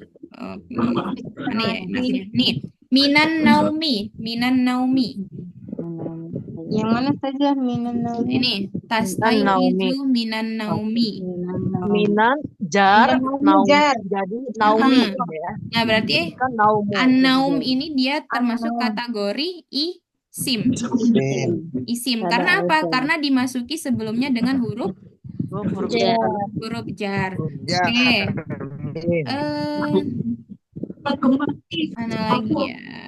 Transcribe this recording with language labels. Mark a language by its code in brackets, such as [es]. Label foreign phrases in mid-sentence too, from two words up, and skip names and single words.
[id] Oke. Mana ya maksudnya? Nih, [ar] minan naumi. [id] Yang mana saja [ar] minan naumi? Ini tastaizu minan naumi. Minan jar naum jar. [id] jadi naumi ya. Nah, berarti Kan naumu. an-naum ini dia termasuk kategori isim. Isim. Karena apa? Karena dimasuki sebelumnya dengan huruf Huruf jar. jar. huruf jar. Ya, Oke, Min. eh mana lagi ya?